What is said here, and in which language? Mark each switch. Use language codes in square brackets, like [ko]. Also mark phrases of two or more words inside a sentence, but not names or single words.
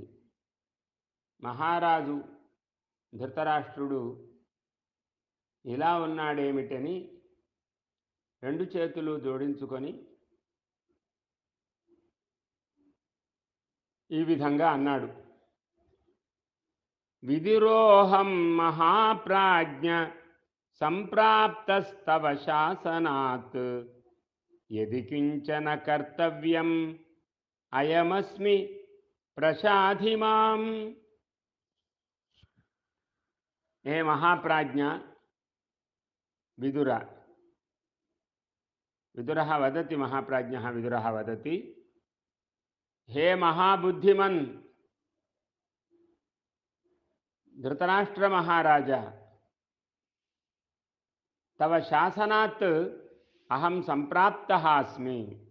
[te] మహారాజు ధృతరాష్ట్రుడు ఇలా ఉన్నాడేమిటని రెండు చేతులు జోడించుకొని ఈ విధంగా అన్నాడు. [sa] విదురోహం మహాప్రాజ్ఞ సంప్రాప్తస్తవ శాసనాత్ యది కించన కర్తవ్యం అయమస్మి प्रशाधि मां। हे महाप्राज्ञ विदुर, विदुरः वदति, महाप्राज्ञः विदुरः वदति, हे महाबुद्धिमन् धृतराष्ट्र महाराज, तव शासनात् अहं संप्राप्तः अस्मि।